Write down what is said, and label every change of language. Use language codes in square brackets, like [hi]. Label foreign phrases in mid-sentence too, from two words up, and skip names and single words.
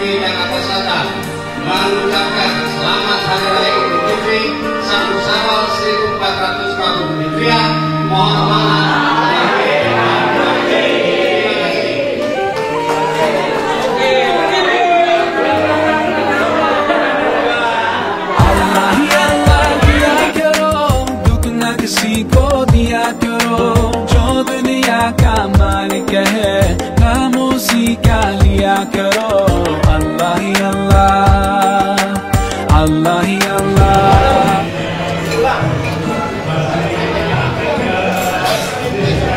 [id] Jakarta Selatan, mengucapkan selamat Hari Raya Idul Fitri 1 Syawal 1440 Hijriah. Mohon maaf lahir dan batin. [hi] अल्लाह ही अल्लाह किया करो, दुख न किसी को दिया करो, जो दुनिया का मालिक है खामोशी का लिया करो. अल्लाह ही अल्लाह, अल्लाह ही अल्लाह.